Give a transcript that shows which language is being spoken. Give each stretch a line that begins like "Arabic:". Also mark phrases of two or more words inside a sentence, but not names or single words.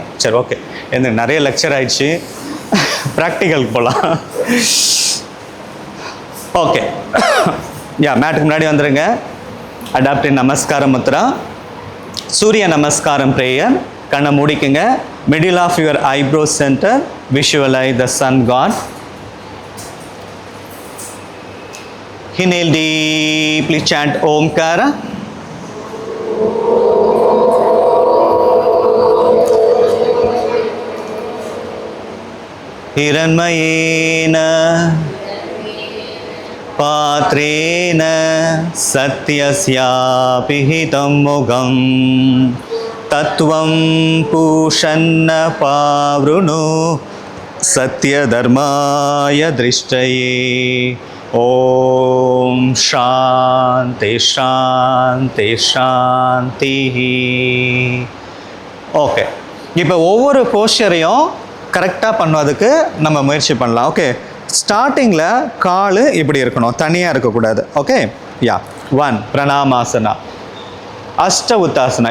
Tamil: சரி, ஓகே, எனக்கு நிறைய லெக்சர் ஆயிடுச்சு, ப்ராக்டிக்கலுக்கு போகலாம். ஓகே, மேட்டுக்கு முன்னாடி வந்துடுங்க. அடாப்டிவ் நமஸ்காரம் முத்ரா, சூரிய நமஸ்காரம் ப்ரேயர். கண்ணை மூடிக்குங்க.
English: middle of your eyebrow center visualise the sun god. Inhale deeply, chant Omkara.
Sanskrit: हिरण्मयेन पात्रेण सत्यस्यापि हितं मुखम् तत्त्वं पूषन्न पावृणो सत्य धर्माय दृष्टये. ओम् शान्ति शान्ति शान्ति.
Tamil: ஓகே, இப்போ ஒவ்வொரு போஸ்டரையும் கரெக்டாக பண்ணுவதுக்கு நம்ம முயற்சி பண்ணலாம். ஓகே, ஸ்டார்டிங்கில் கால் இப்படி இருக்கணும், தனியாக இருக்கக்கூடாது. ஓகே, 1 பிரணாமாசனா, அஷ்ட உத்தாசனா.